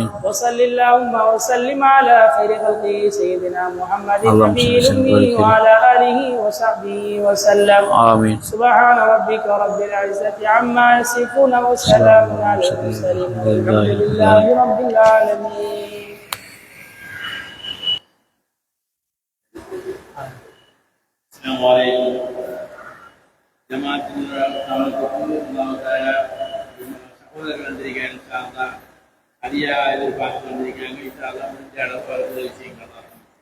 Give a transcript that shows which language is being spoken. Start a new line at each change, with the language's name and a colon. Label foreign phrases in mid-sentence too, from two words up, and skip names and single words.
Arabic: وصل اللهم وسلم على خير خلقه سيدنا محمد النبي الأمي وعلى آله وصحبه وسلم. آمين. سبحان ربك رب العزة عما يصفون وسلام على المرسلين والحمد لله رب العالمين. السلام عليكم.
Tamil: ஜமாத்தினுடைய சகோதரர்கள் வந்திருக்காங்க.
Arabic: إن شاء الله
Tamil: அதிகா எதிர்பார்த்து வந்திருக்காங்க.
Arabic: إن شاء الله
Tamil: முடிஞ்ச அளவு உதவி செய்யுங்க.